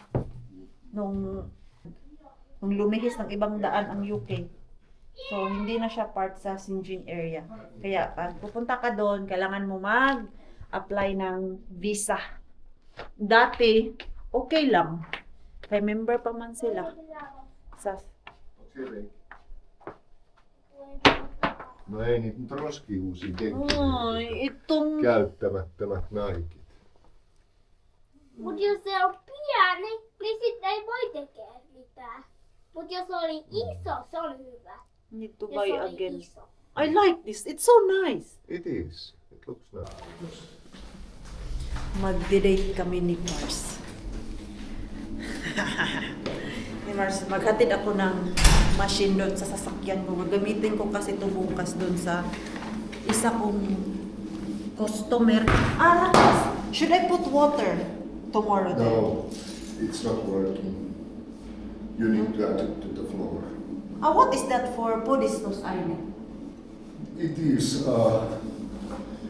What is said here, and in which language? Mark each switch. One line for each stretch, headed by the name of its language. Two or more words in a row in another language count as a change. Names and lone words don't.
Filipino: Nung lumihis ng ibang daan ang UK. So, hindi na siya part sa Sinjin area. Kaya, pag pupunta ka doon, kailangan mo mag-apply ng visa. Dati, okay lang. Kaya member pa man sila. Sa
Finnish: No ei niitä nyt roskiuusia kenkiä.
Filipino: Ay, itong...
Finnish: Käyttämättömät Nikit. Mut jos se on pieni, niin sitten ei voi tekee mitään. Mut jos oli iso, se on hyvä.
English: Need to
Finnish: Jos
English: buy
Finnish: oli
English: again.
Finnish: iso.
English: I like this. It's so nice. It is. It looks nice.
Filipino: Magde-date kami ni Mars. Ni Mars, maghatid ako ng machine doon sa sasakyan ko. Gagamitin ko kasi ito bukas doon sa isa kong customer.
Finnish: Rakas!
English: Should I put water tomorrow then? No, it's not working. You need to add it to the floor. What is that for? Podistos, Aine. It is